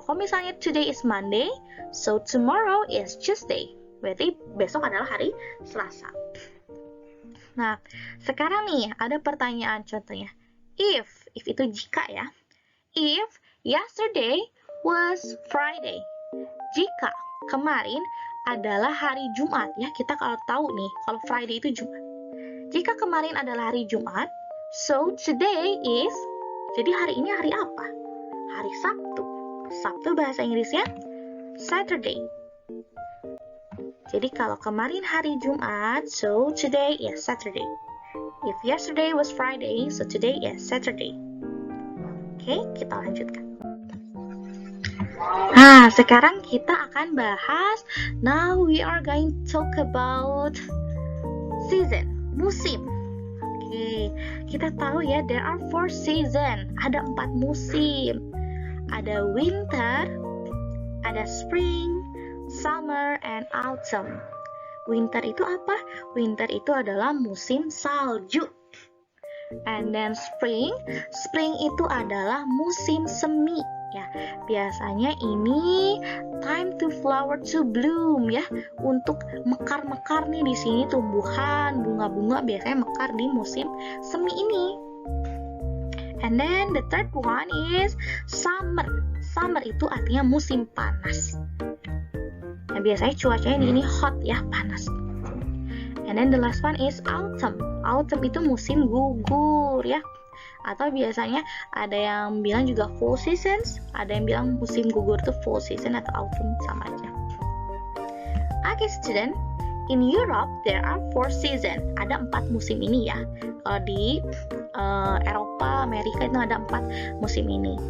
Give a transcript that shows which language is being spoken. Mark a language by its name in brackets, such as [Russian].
[Indonesian] Kalau misalnya [English] today is Monday, so tomorrow is Tuesday. [Indonesian] Berarti besok adalah hari Selasa. Nah sekarang nih ada pertanyaan contohnya. If itu jika ya. [English] If yesterday was Friday. [Indonesian] Jika kemarin adalah hari Jumat ya, kita kalau tahu nih kalau Friday itu Jumat. Jika kemarin adalah hari Jumat, [English] so today is, [Indonesian] jadi hari ini hari apa? Hari Sabtu. Sabtu bahasa Inggrisnya Saturday. Jadi kalau kemarin hari Jumat, [English] so today is Saturday. If yesterday was Friday, so today is Saturday. [Indonesian] Oke, kita lanjutkan. Sekarang kita akan bahas. [English] Now we are going to talk about season, musim. Oke, [Indonesian] kita tahu ya, [English] there are 4 season. [Indonesian] Ada 4 musim. Ada winter, ada spring, summer, and autumn. Winter itu apa? Winter itu adalah musim salju. [English] And then [Indonesian] spring itu adalah musim semi ya. Biasanya ini [English] time to flower to bloom [Indonesian] ya, untuk mekar-mekar nih di sini tumbuhan, bunga-bunga biasanya mekar di musim semi ini. [English] And then the third one is summer. [Indonesian] Summer itu artinya musim panas. Nah, biasanya cuacanya di ini hot ya, panas. [English] And then the last one is autumn. Autumn [Indonesian] itu musim gugur ya. Atau biasanya ada yang bilang juga fall seasons, ada yang bilang musim gugur itu fall season atau autumn, sama aja. [English] Okay student, in Europe there are 4 season. [Indonesian] Ada 4 musim ini ya. Kalau di Eropa, Amerika itu ada 4 musim ini.